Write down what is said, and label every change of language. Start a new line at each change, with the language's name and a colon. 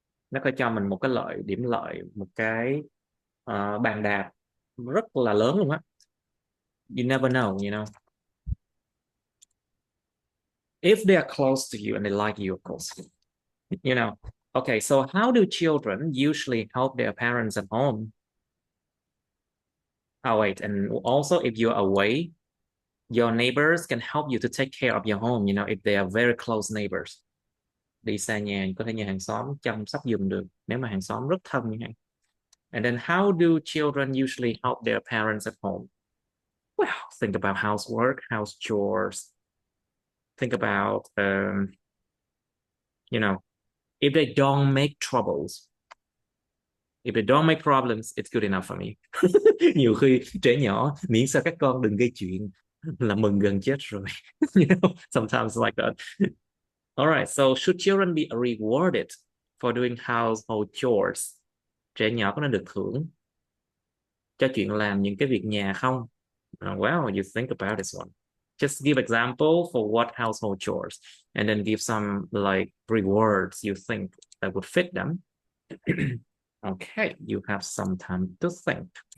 Vietnamese: Nó có cho mình một cái điểm lợi, một cái bàn đạp rất là lớn luôn á.
English: You never know, you know. If they are close to you and they like you, of course, you know. Okay, so how do children usually help their parents at home? Oh, wait, and also if you're away, your neighbors can help you to take care of your home, you know, if they are very close neighbors.
Vietnamese: Đi xa nhà có thể nhờ hàng xóm chăm sóc giùm được nếu mà hàng xóm rất thân như vậy.
English: And then how do children usually help their parents at home? Well, think about housework, house chores. Think about, you know, if they don't make troubles, if they don't make problems, it's good enough for me.
Vietnamese: Nhiều khi trẻ nhỏ miễn sao các con đừng gây chuyện là mừng gần chết rồi.
English: You know, sometimes like that. All right, so should children be rewarded for doing household chores?
Vietnamese: Trẻ nhỏ có nên được thưởng cho chuyện làm những cái việc nhà không?
English: Well, you think about this one. Just give example for what household chores, and then give some like rewards you think that would fit them. Okay, you have some time to think.